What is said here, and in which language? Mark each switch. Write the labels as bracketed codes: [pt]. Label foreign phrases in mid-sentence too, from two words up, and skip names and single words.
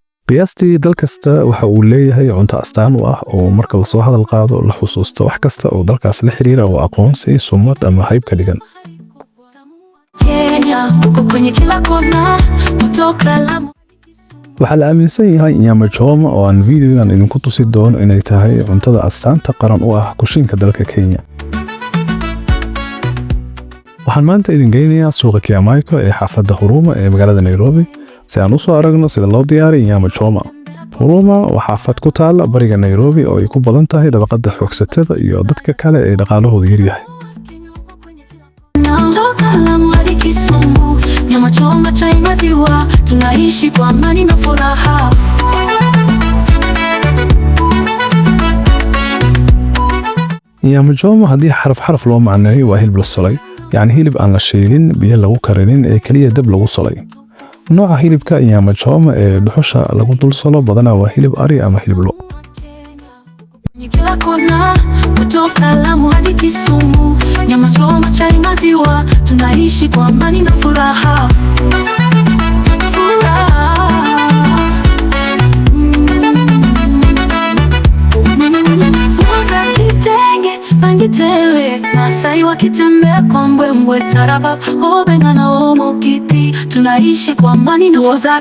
[so] qiyaastii dal kasta waxa uu leeyahay cunto astaan u ah oo marka la soo hadal qaado la xusuusto wax kasta oo dalkaas la xiriira oo aqoonsi, sumad ama hayb ka dhigan. Waxaa la aaminsan yahay [sw] nyama choma [so] oo aan videogan idinku tusi doono inay tahay cuntada astaanta qaran u ah kushiinka dalka Kenya. Waxaan maanta idin geynayaa suuqa Kiamaiko ee xaafadda Huruma ee magaalada Nairobi si aan u soo aragno sida loo diyaariyo [sw] nyama choma. [so] Huruma waa xaafad ku taal bariga Nairobi oo ay ku badan tahay dabaqada xoogsatada iyo dadka kale ee dhaqaalahoodu yar yahay. [sw] Nyama choma chai maziwa, tunaishi kwa amani na furaha. Nyama choma [so] haddii xaraf loo macneeyo waa hilib la solay, yani hilib aan la shiilin, biyo lagu karinin ee kaliya dab lagu solay. Nooca hilibka [sw] nyama choma [so] ee dhuxusha lagu dul solo badanaa waa hilib ari ama hilib lo. [sw] Kila kona kutoka Lamu hadi Kisumu, nyama choma chai maziwa, tunaishi kwa amani na furaha. Mwanza kitenge rangi tele, Masai wakitembea kwa mbwembwe taraba, Obenga na Omokiti, tunaishi kwa amani na furaha.